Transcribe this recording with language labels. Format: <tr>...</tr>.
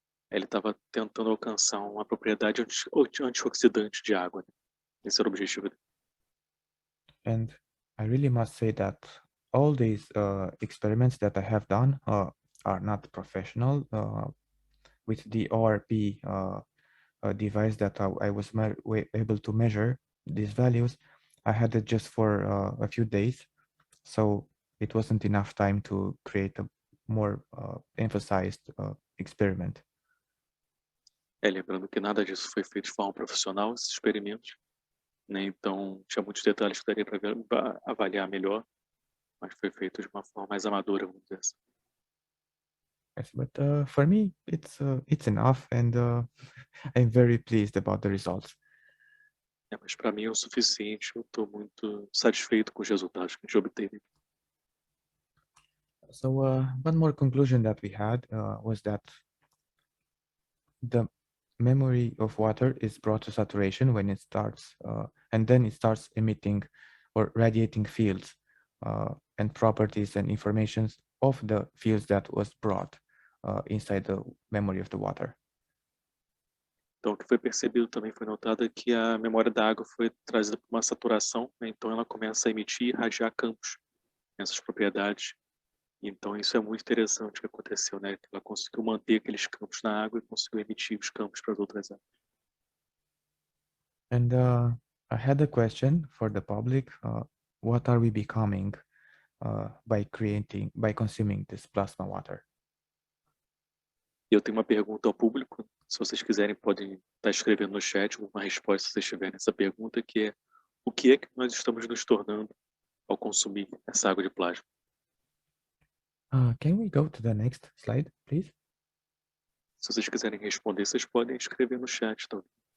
<pt>Ele estava tentando alcançar uma propriedade antioxidante de água, né? Esse era o objetivo dele.</pt> <en>And I really must say that all these experiments that I have done are not professional. With the ORP device that I was able to measure these values, I had it just for a few days, so it wasn't enough time to create a more emphasized experiment.</en> <pt>Lembrando que nada disso foi feito de forma profissional, esses experimentos, né? Então, tinha muitos detalhes que daria para avaliar melhor, mas foi feito de uma forma mais amadora, vamos dizer assim.</pt> <en>Yes, but for me, it's enough, and I'm very pleased about the results.</en> <pt>Mas para mim é o suficiente, eu estou muito satisfeito com os resultados que a gente obteve.</pt> <en>So one more conclusion that we had was that the memory of water is brought to saturation when it starts, and then it starts emitting or radiating fields and properties and informations of the fields that was brought inside the memory of the water.</en> <pt>Então, o que foi percebido também foi notado que a memória da água foi trazida por uma saturação, né? Então ela começa a emitir e irradiar campos nessas propriedades. Então isso é muito interessante o que aconteceu, né? Ela conseguiu manter aqueles campos na água e conseguiu emitir os campos para as outras águas.</pt> <en>And I had a question for the public. What are we becoming by consuming this plasma water?</en> <pt>E eu tenho uma pergunta ao público. Se vocês quiserem, podem estar escrevendo no chat uma resposta se vocês tiverem essa pergunta, que é: o que é que nós estamos nos tornando ao consumir essa água de plasma?</pt> <en>Can we go to the next slide, please?</en> <pt>Se vocês quiserem responder, vocês podem escrever no chat também.</pt>